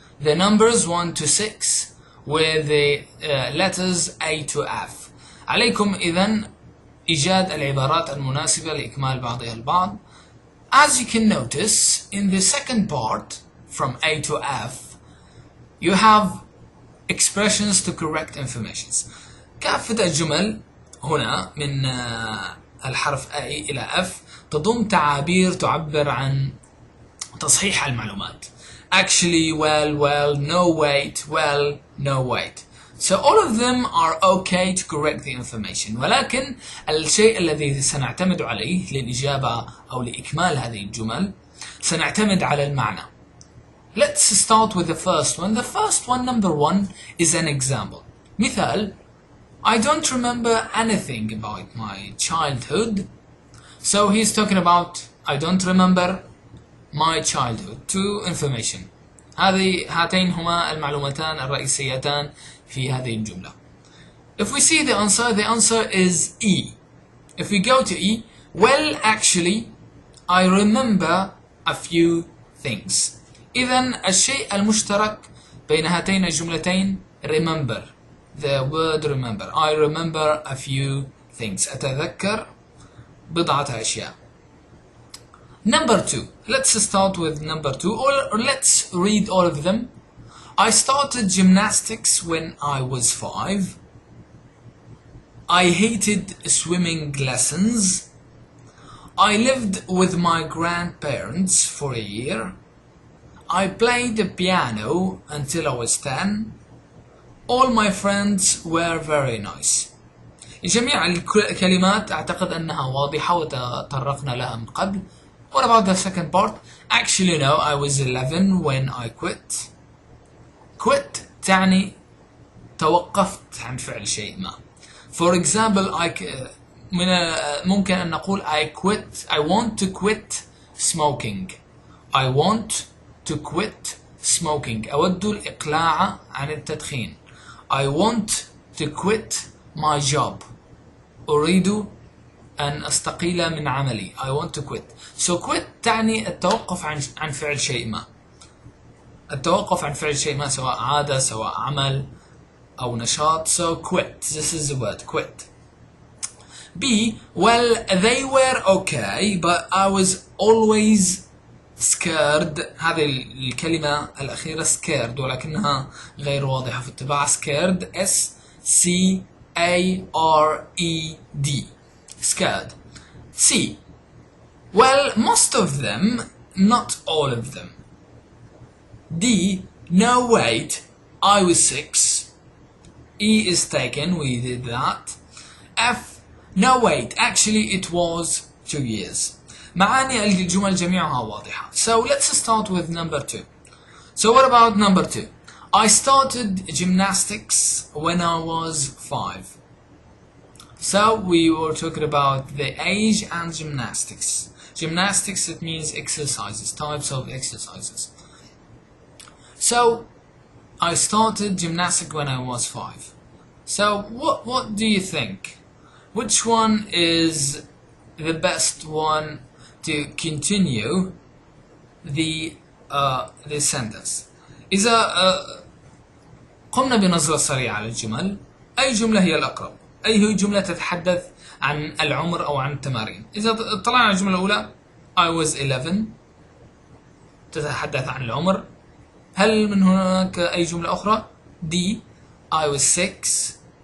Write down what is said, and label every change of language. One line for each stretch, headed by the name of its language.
English: The numbers 1 to 6 with the letters A to F.
Arabic: عليكم إذن إيجاد العبارات المناسبة لإكمال بعضها البعض.
English: As you can notice, in the second part, from A to F, you have expressions to correct informations.
Arabic: كافة الجمل هنا من الحرف A إلى F تضم تعابير تعبر عن تصحيح المعلومات.
English: Actually, well, no wait, well, no wait. So all of them are okay to correct the information.
Arabic: ولكن الشيء الذي سنعتمد عليه للإجابة أو لإكمال هذه الجمل سنعتمد على المعنى.
English: Let's start with the first one. The first one, number 1, is an example.
Arabic: مثال:
English: I don't remember anything about my childhood. So he's talking about I don't remember my childhood. Two information. هاتين هما المعلومتان الرئيسيتان في هذه الجملة. If we see the answer is E. If we go to E, well, actually, I remember a few things.
Arabic: إذن الشيء المشترك بين هاتين الجملتين remember.
English: The word remember. I remember a few things.
Arabic: أتذكر بضعة أشياء.
English: Number 2. Let's start with number 2, or let's read all of them. I started gymnastics when I was 5. I hated swimming lessons. I lived with my grandparents for a year. I played the piano until I was 10. All my friends were very nice.
Arabic: جميع الكلمات أعتقد أنها واضحة وتطرقنا لها من قبل.
English: What about the second part? Actually, no, I was 11 when I quit.
Arabic: Quit تعني توقفت عن فعل شيء ما.
English: For example,
Arabic: ممكن أن نقول
English: I want to quit smoking. I want to quit smoking.
Arabic: أود الإقلاع عن التدخين.
English: I want to quit my job.
Arabic: أريد أن أستقيل من عملي.
English: I want to quit.
Arabic: So quit تعني التوقف عن فعل شيء ما. التوقف عن فعل شيء ما سواء عادة سواء عمل أو نشاط.
English: So quit. This is the word quit. B. Well, they were okay, but I was always scared.
Arabic: هذه الكلمة الأخيرة scared ولكنها غير واضحة في الطباعة.
English: scared S-C-A-R-E-D scared. C. Well, most of them, not all of them. D. No, wait, I was 6. E is taken, we did that. F. No, wait, actually it was 2 years.
Arabic: معاني الجمل جميعها واضحة.
English: So let's start with number 2. So what about number 2? I started gymnastics when I was 5. So we were talking about the age and gymnastics. Gymnastics, it means exercises, types of exercises. So I started gymnastics when I was 5. So what do you think? Which one is the best one to continue the sentence?
Arabic: إذا قمنا بنظرة سريعة على الجمل، أي جملة هي الأقرب؟ أي هي جملة تتحدث عن العمر أو عن التمارين؟ إذا اطلعنا على الجملة الأولى
English: I was 11
Arabic: تتحدث عن العمر. هل من هناك أي جملة أخرى؟ D
English: I was 6.